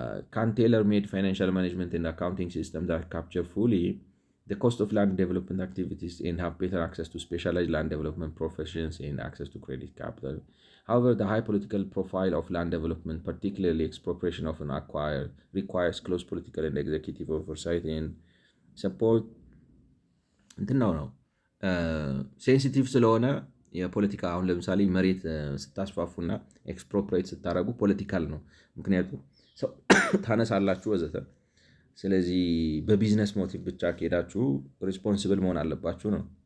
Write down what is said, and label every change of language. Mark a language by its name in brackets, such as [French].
[English] can tailor-made financial management and accounting systems that capture fully the cost of land development activities and have better access to specialized land development professions and access to credit capital. However, the high political profile of land development, particularly expropriation of an acquired, requires close political and executive oversight and support. [Amharic] እንትን ነው ሴንሲቲቭ ስለሆነ የፖለቲካ አሁን ለምሳሌ መሬት ስታስፋፉና ኤክስፕሮፕሬት ስታደረጉ ፖለቲካል ነው። ምክንያቱም ሰው ታነሳላችሁ ወዘተ። ስለዚህ በቢዝነስ ሞቲቭ ብቻ ከሄዳችሁ ሪስፖንሲብል መሆን አለባችሁ ነው።